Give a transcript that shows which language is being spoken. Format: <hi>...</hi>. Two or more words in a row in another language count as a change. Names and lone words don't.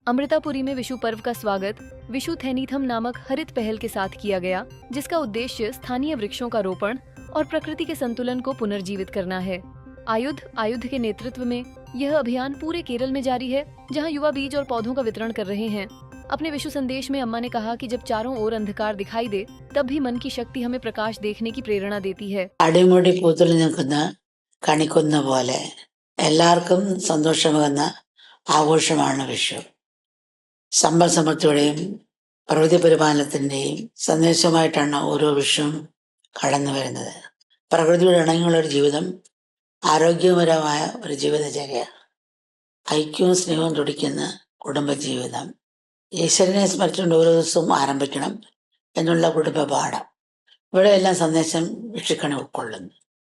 <hi>अमृतापुरी में विशु पर्व का स्वागत विशु थैनीथम नामक हरित पहल के साथ किया गया, जिसका उद्देश्य स्थानीय वृक्षों का रोपण और प्रकृति के संतुलन को पुनर्जीवित करना है। आयुध के नेतृत्व में यह अभियान पूरे केरल में जारी है, जहां युवा बीज और पौधों का वितरण कर रहे हैं। अपने विशु संदेश में अम्मा ने कहा कि जब चारों ओर अंधकार दिखाई दे, तब भी मन की शक्ति हमें प्रकाश देखने की प्रेरणा देती है।</hi> <ml>അടിമുടി പൂത്തുലി നിൽക്കുന്ന കണിക്കൊന്ന പോലെ എല്ലാവർക്കും സന്തോഷമാകുന്ന ആഘോഷമാണ് വിഷു. സമ്പൽ സമൃദ്ധിയുടെയും പ്രകൃതി പരിപാലനത്തിന്റെയും സന്ദേശമായിട്ടാണ് ഓരോ വിഷുവും കടന്നു വരുന്നത്. പ്രകൃതിയുടെ ഇണങ്ങിയുള്ള ഒരു ജീവിതം, ആരോഗ്യപരമായ ഒരു ജീവിതചര്യ, ഐക്യവും സ്നേഹവും തുടിക്കുന്ന കുടുംബജീവിതം, ഈശ്വരനെ സ്മരിച്ചുകൊണ്ട് ഓരോ ദിവസവും ആരംഭിക്കണം എന്നുള്ള കുടുംബ പാഠം, ഇവിടെയെല്ലാം സന്ദേശം വിഷുക്കണി ഉൾക്കൊള്ളുന്നു.</ml>